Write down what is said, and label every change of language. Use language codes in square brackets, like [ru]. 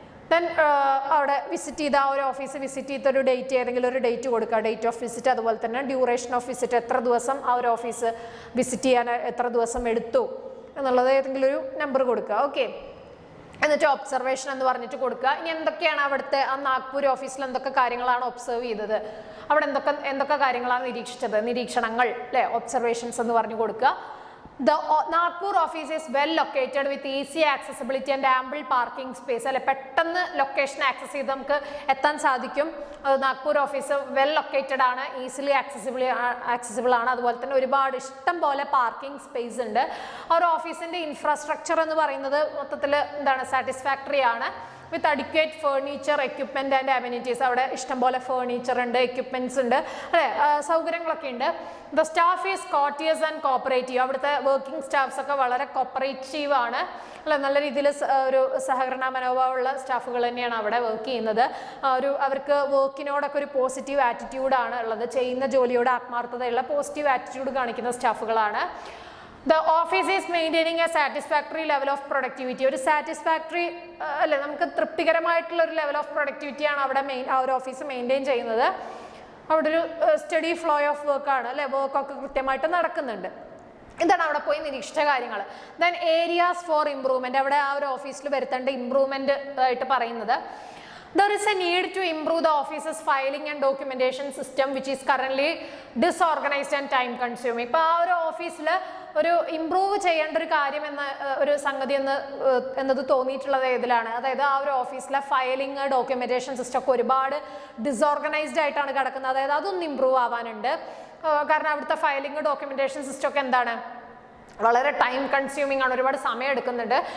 [ml] Then അവിടെ visit ചെയ്ത ആ ഒരു ഓഫീസ് വിസിറ്റ് ചെയ്തൊരു ഡേറ്റ്, ഏതെങ്കിലും ഒരു ഡേറ്റ് കൊടുക്കുക, ഡേറ്റ് ഓഫ് വിസിറ്റ്, അതുപോലെ തന്നെ ഡ്യൂറേഷൻ ഓഫ് വിസിറ്റ്, എത്ര ദിവസം ആ ഒരു ഓഫീസ് വിസിറ്റ് ചെയ്യാൻ എത്ര ദിവസം എടുത്തു എന്നുള്ളത് ഏതെങ്കിലും ഒരു നമ്പർ കൊടുക്കുക. ഓക്കെ, എന്നിട്ട് ഒബ്സർവേഷൻ എന്ന് പറഞ്ഞിട്ട് കൊടുക്കുക. ഇനി എന്തൊക്കെയാണ് അവിടുത്തെ ആ നാഗ്പൂർ ഓഫീസിൽ എന്തൊക്കെ കാര്യങ്ങളാണ് ഒബ്സർവ് ചെയ്തത്, അവിടെ എന്തൊക്കെ കാര്യങ്ങളാണ് നിരീക്ഷിച്ചത്, നിരീക്ഷണങ്ങൾ അല്ലേ, ഒബ്സർവേഷൻസ് എന്ന് പറഞ്ഞു കൊടുക്കുക. [en] The Nagpur office is well located with easy accessibility and ample parking space. [ml] അല്ലെ, പെട്ടെന്ന് ലൊക്കേഷൻ ആക്സസ് ചെയ്ത് നമുക്ക് എത്താൻ സാധിക്കും. നാഗ്പൂർ ഓഫീസ് വെൽ ലൊക്കേറ്റഡ് ആണ്, ഈസിലി ആക്സസിബിൾ ആണ്. അതുപോലെ തന്നെ ഒരുപാട് ഇഷ്ടം പോലെ പാർക്കിംഗ് സ്പേസ് ഉണ്ട്. ആ ഒരു ഓഫീസിൻ്റെ ഇൻഫ്രാസ്ട്രക്ചർ എന്ന് പറയുന്നത് മൊത്തത്തിൽ എന്താണ്, സാറ്റിസ്ഫാക്ടറി ആണ്. [en] With adequate furniture equipment and amenities. [ml] അവിടെ ഇഷ്ടംപോലെ ഫേർണിച്ചർ ഉണ്ട്, എക്യുപ്മെൻറ്റ്സ് ഉണ്ട്, അല്ലേ, സൗകര്യങ്ങളൊക്കെ ഉണ്ട്. [en] The staff is courteous and cooperative. [ml] അവിടുത്തെ വർക്കിംഗ് സ്റ്റാഫ്സ് ഒക്കെ വളരെ കോപ്പറേറ്റീവ് ആണ്, അല്ല, നല്ല രീതിയിൽ ഒരു സഹകരണ മനോഭാവമുള്ള സ്റ്റാഫുകൾ തന്നെയാണ് അവിടെ വർക്ക് ചെയ്യുന്നത്. അവർക്ക് വർക്കിനോടൊക്കെ ഒരു പോസിറ്റീവ് ആറ്റിറ്റ്യൂഡാണ് ഉള്ളത്, ചെയ്യുന്ന ജോലിയോട് ആത്മാർത്ഥതയുള്ള പോസിറ്റീവ് ആറ്റിറ്റ്യൂഡ് കാണിക്കുന്ന സ്റ്റാഫുകളാണ്. [en] The office is maintaining a satisfactory level of productivity. [ml] ഒരു സാറ്റിസ്ഫാക്ടറി അല്ലെ, നമുക്ക് തൃപ്തികരമായിട്ടുള്ള ഒരു ലെവൽ ഓഫ് പ്രൊഡക്ടിവിറ്റിയാണ് അവിടെ ആ ഒരു ഓഫീസ് മെയിൻറ്റെയിൻ ചെയ്യുന്നത്. അവിടെ ഒരു സ്റ്റഡി ഫ്ലോ ഓഫ് വർക്കാണ്, അല്ലെ, വർക്കൊക്കെ കൃത്യമായിട്ട് നടക്കുന്നുണ്ട്. എന്താണ് അവിടെ പോയി നിരീക്ഷിച്ച കാര്യങ്ങൾ. [en] Then areas for improvement. [ml] അവിടെ ആ ഒരു ഓഫീസിൽ വരുത്തേണ്ട ഇംപ്രൂവ്മെന്റ് ആയിട്ട് പറയുന്നത്, [en] there is a need to improve the office's filing and documentation system which is currently disorganized and time consuming. [ml] ഇപ്പോൾ ആ ഒരു ഓഫീസിൽ ഒരു ഇംപ്രൂവ് ചെയ്യേണ്ട ഒരു കാര്യം ഒരു സംഗതി എന്നത് തോന്നിയിട്ടുള്ളത് ഏതിലാണ്? അതായത് ആ ഒരു ഓഫീസിലെ ഫയലിംഗ് ഡോക്യുമെന്റേഷൻ സിസ്റ്റം ഒക്കെ ഒരുപാട് ഡിസോർഗനൈസ്ഡ് ആയിട്ടാണ് കിടക്കുന്നത്. അതായത് അതൊന്ന് ഇംപ്രൂവ് ആവാനുണ്ട്. കാരണം അവിടുത്തെ ഫയലിംഗ് ഡോക്യുമെന്റേഷൻ സിസ്റ്റം ഒക്കെ എന്താണ്, വളരെ ടൈം കൺസ്യൂമിംഗ് ആണ്, ഒരുപാട് സമയം എടുക്കുന്നുണ്ട്.